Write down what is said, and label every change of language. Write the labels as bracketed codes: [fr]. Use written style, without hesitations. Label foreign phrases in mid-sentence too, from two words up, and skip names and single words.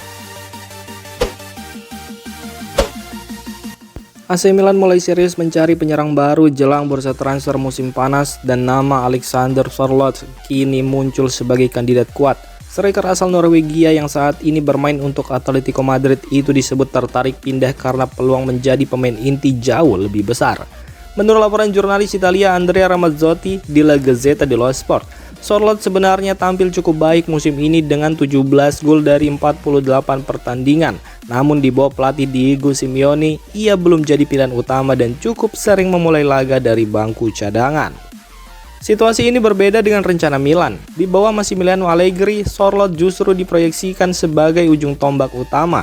[id] AC Milan mulai serius mencari penyerang baru jelang bursa transfer musim panas dan nama Alexander Sørloth kini muncul sebagai kandidat kuat. Striker asal Norwegia yang saat ini bermain untuk Atletico Madrid itu disebut tertarik pindah karena peluang menjadi pemain inti jauh lebih besar. Menurut laporan jurnalis Italia Andrea Ramazzotti di La Gazzetta dello Sport, Sørloth sebenarnya tampil cukup baik musim ini dengan 17 gol dari 48 pertandingan. Namun di bawah pelatih Diego Simeone, ia belum jadi pilihan utama dan cukup sering memulai laga dari bangku cadangan. Situasi ini berbeda dengan rencana Milan. Di bawah Massimiliano Allegri, Sørloth justru diproyeksikan sebagai ujung tombak utama.